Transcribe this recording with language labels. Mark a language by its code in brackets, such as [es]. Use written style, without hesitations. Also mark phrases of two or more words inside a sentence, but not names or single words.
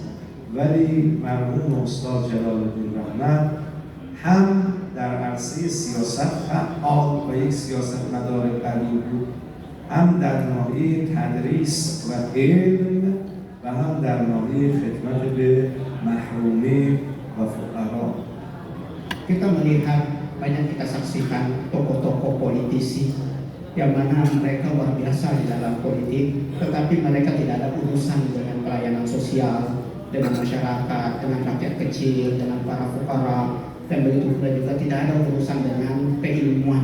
[fa] ولی مرحوم استاد جلال الدین رحمت هم در عرصه سیاست فعال و یک سیاستمدار قوی بود، هم در ناحیه تدریس و علم و هم در ناحیه خدمت به محرومین و فقرا. [id] Kita melihat banyak, kita saksikan tokoh-tokoh politisi yang mana mereka luar biasa di dalam politik, tetapi mereka tidak ada urusan dengan pelayanan sosial, dengan masyarakat, dengan rakyat kecil, dengan para fuqara, dan begitu pula juga tidak ada urusan dengan keilmuan.